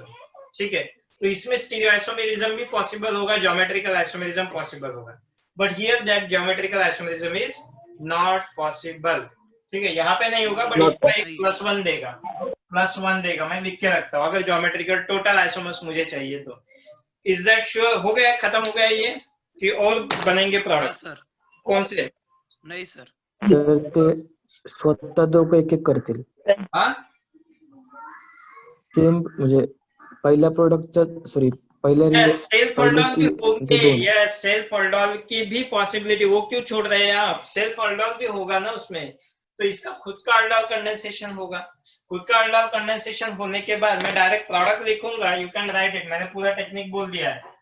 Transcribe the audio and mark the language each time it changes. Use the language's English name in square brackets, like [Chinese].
[Hindi] ठीक है, तो इसमें स्टीरियोआइसोमेरिज्म भी पॉसिबल होगा, ज्योमेट्रिकल आइसोमेरिज्म पॉसिबल होगा, [English] But here that geometrical isomerism is not possible. [Hindi] ठीक है, यहाँ पे नहीं होगा बट इसका एक +1 देगा, +1 देगा, मैं लिख के रखता हूँ अगर ज्योमेट्रिकल टोटल आइसोमर्स मुझे चाहिए तो। [English] Is that sure? [Hindi] हो गया, खत्म हो गया ये कि और बनेंगे प्रोडक्ट? सर कौन से? [Marathi] नाही सर, तर ते स्वतः दोघं एक एक करतील [Hindi] हाँ, [Marathi] सेम म्हणजे पहिल्या प्रोडक्टचं सॉरी पहिल्या [Hindi] सेल्फ ऑर्डर भी होंगे, यस सेल्फ ऑर्डर की भी पॉसिबिलिटी, वो क्यों छोड़ रहे हैं आप? सेल्फ ऑर्डर भी होगा ना उसमें, तो इसका खुद का ऑर्डर कंडेंसेशन होगा। खुद का ऑर्डर कंडेंसेशन होने के बाद मैं डायरेक्ट प्रोडक्ट लिखूंगा, [English] you can write it, [Hindi] मैंने पूरा टेक्निक बोल दिया है।